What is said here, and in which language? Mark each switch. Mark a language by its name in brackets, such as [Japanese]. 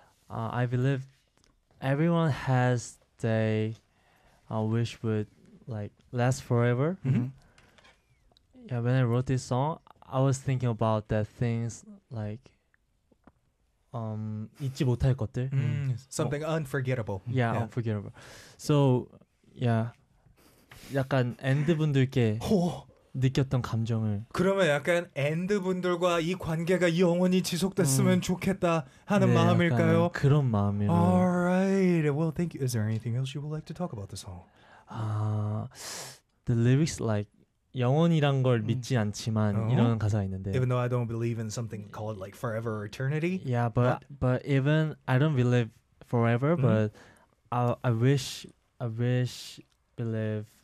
[English] I believe everyone has I wish would like last forever. Yeah, when I wrote this song, I was thinking about that things like [Korean] 잊지 못할 것들. [English] Something unforgettable. Yeah, unforgettable. So, yeah. [Korean] 약간 엔드분들께 느꼈던 감정을 그러면 약간 엔드분들과 이 관계가 영원히 지속됐으면 좋겠다 하는 네, 마음일까요? 그런 마음이에요. [English] Alright. Well, thank you. Is there anything else you would like to talk about the song? The lyrics like [Korean] 영원이란 걸 믿지 않지만 이런 가사가 있는데 [English] Even though I don't believe in something called like forever or eternity. Yeah, but even I don't believe forever, but I wish believe